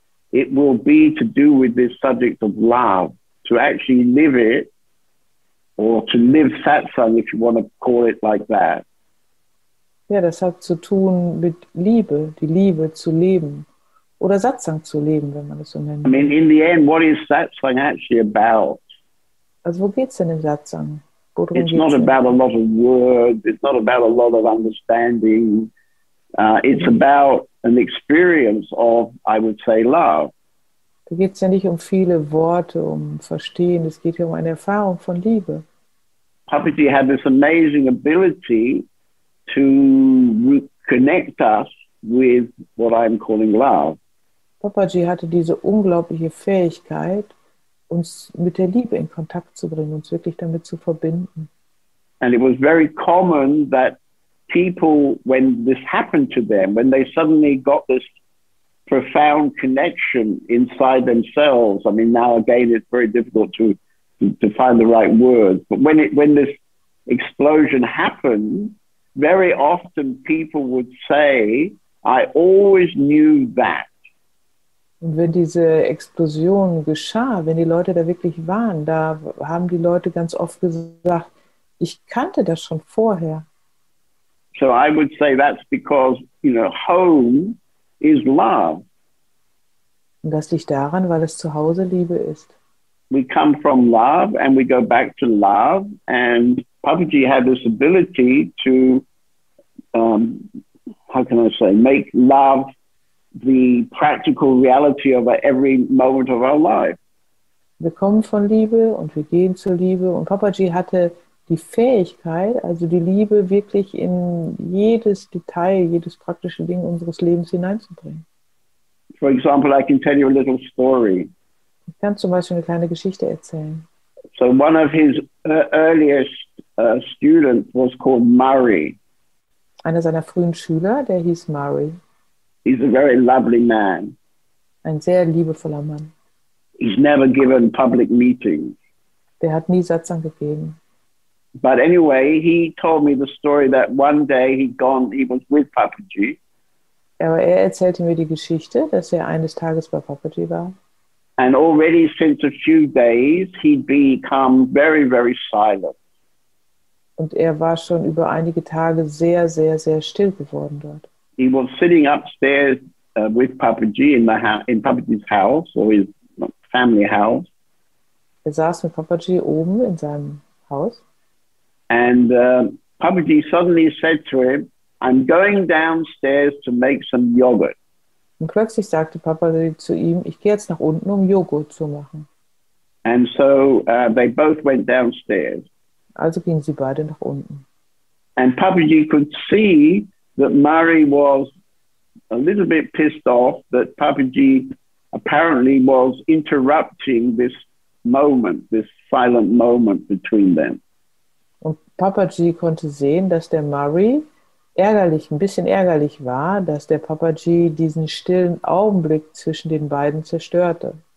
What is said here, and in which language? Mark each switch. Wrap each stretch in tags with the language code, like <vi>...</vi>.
<en>It will be to do with this subject of love, to actually live it, or to live satsang, if you want to call it like that.</en> <de>Ja, das hat zu tun mit Liebe, die Liebe zu leben. Oder Satsang zu leben, wenn man es so nennt.</de> <en>I mean, in the end, what is satsang actually about?</en> <de>Also wo geht es denn im Satsang?</de> <en>It's not about a lot of words. It's not about a lot of understanding. It's about an experience of, I would say, love.</en> <de>Da geht es ja nicht um viele Worte, um Verstehen. Es geht ja um eine Erfahrung von Liebe.</de> <en>Papaji had this amazing ability to connect us with what I'm calling love.</en> <de>Papaji hatte diese unglaubliche Fähigkeit, uns mit der Liebe in Kontakt zu bringen, uns wirklich damit zu verbinden.</de> <en>And it was very common that people, when this happened to them, when they suddenly got this profound connection inside themselves, I mean, now again, it's very difficult to find the right words, but when this explosion happened, very often people would say, I always knew that.</en> <de>Und wenn diese Explosion geschah, wenn die Leute da wirklich waren, da haben die Leute ganz oft gesagt, ich kannte das schon vorher.</de> <en>So I would say that's because, you know, home is love.</en> <de>Und das liegt daran, weil es Zuhause Liebe ist.</de> <en>We come from love and we go back to love, and Papaji had this ability to, how can I say, make love the practical reality of every moment of our life.</en> <de>Wir kommen von Liebe und wir gehen zur Liebe, und Papaji hatte die Fähigkeit, also die Liebe wirklich in jedes Detail, jedes praktische Ding unseres Lebens hineinzubringen.</de> <en>For example, I can tell you a little story.</en> <de>Ich kann zum Beispiel eine kleine Geschichte erzählen.</de> <en>So one of his earliest students was called Murray.</en> <de>Einer seiner frühen Schüler, der hieß Murray.</de> <en>He's a very lovely man.</en> <de>Ein sehr liebevoller Mann.</de> <en>He's never given public meetings.</en> <de>Der hat nie Satsang gegeben.</de> <en>But anyway, he told me the story that one day he was with Papaji.</en> <de>Aber er erzählte mir die Geschichte, dass er eines Tages bei Papaji war.</de> <en>And already since a few days, he'd become very, very silent.</en> <de>Und er war schon über einige Tage sehr, sehr, sehr still geworden dort.</de> <en>He was sitting upstairs with Papaji in Papaji's house, or his family house.</en> <de>Er saß mit Papaji oben in seinem Haus.</de> <en>And Papaji suddenly said to him, I'm going downstairs to make some yogurt.</en> <de>Und plötzlich sagte Papaji zu ihm, ich gehe jetzt nach unten, um Joghurt zu machen.</de> <en>And so they both went downstairs.</en> <de>Also gingen sie beide nach unten.</de> <en>And Papaji could see that Murray was a little bit pissed off that Papaji apparently was interrupting this moment, this silent moment between them.</en> <de>Und Papaji konnte sehen, dass der Murray ein bisschen ärgerlich war, dass der Papaji diesen stillen Augenblick zwischen den beiden zerstörte.</de>